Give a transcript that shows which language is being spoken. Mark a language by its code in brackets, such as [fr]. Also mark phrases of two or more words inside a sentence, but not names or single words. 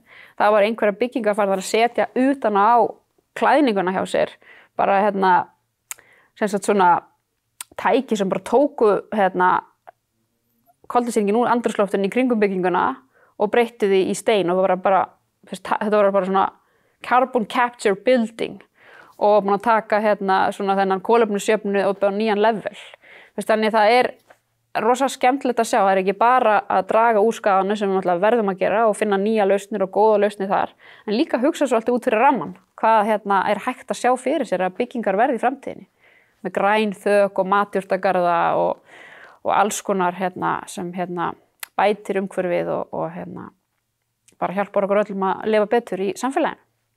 [is] Það var einhverja byggingar farnar að setja utan á klæðninguna hjá sér, bara sem sagt svona tæki sem bara tóku koltvísýringinn úr andrúmsloftinu í kringum bygginguna og breyttu því í stein og þetta var bara svona [en] carbon capture building [is] og búin að taka svona þennan kolefnisjöfnu upp á nýjan level. Þannig það rosa skemmtilegt að sjá, það ekki bara að draga úr skaðanu sem við verðum að gera og finna nýja lausnir og góða lausnir þar, en líka hugsa svolítið út fyrir ramman, hvað hægt að sjá fyrir sér að byggingar verði í framtíðinni, með græn þök og matjurtagarða og alls konar sem bætir umhverfið og bara hjálpar okkur öllum að lifa betur í samfélaginu.